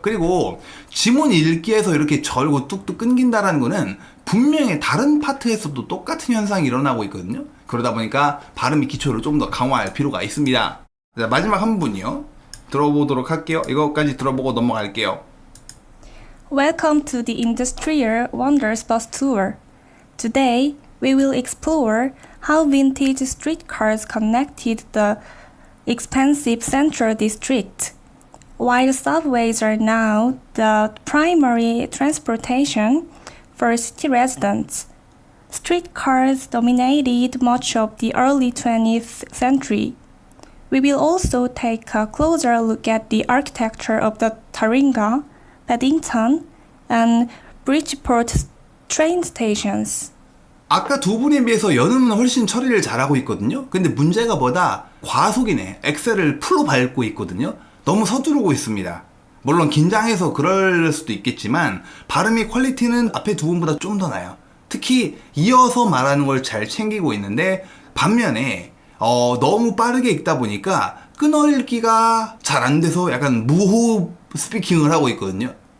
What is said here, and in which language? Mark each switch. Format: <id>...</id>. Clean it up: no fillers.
<ko>그리고 지문 읽기에서 이렇게 절고 뚝뚝 끊긴다라는 거는 분명히 다른 파트에서도 똑같은 현상이 일어나고 있거든요. 그러다 보니까 발음의 기초를 좀 더 강화할 필요가 있습니다. 자, 마지막 한 분이요. 들어보도록 할게요. 이거까지 들어보고 넘어갈게요.</ko> <en>Welcome to the Industrial Wonders Bus Tour. Today, we will explore how vintage streetcars connected the expansive Central District. While subways are now the primary transportation for city residents, streetcars dominated much of the early 20th century. We will also take a closer look at the architecture of the Taringa, Paddington, and Bridgeport train stations.</en> <ko>아까 두 분에 비해서 연음은 훨씬 처리를 잘하고 있거든요. 근데 문제가 뭐다? 과속이네. 엑셀을 풀로 밟고 있거든요. 너무 서두르고 있습니다. 물론 긴장해서 그럴 수도 있겠지만 발음의 퀄리티는 앞에 두 분보다 좀 더 나아요. 특히 이어서 말하는 걸 잘 챙기고 있는데 반면에 너무 빠르게 읽다 보니까 끊어읽기가 잘 안 돼서 약간 무호흡 스피킹을 하고 있거든요.</ko>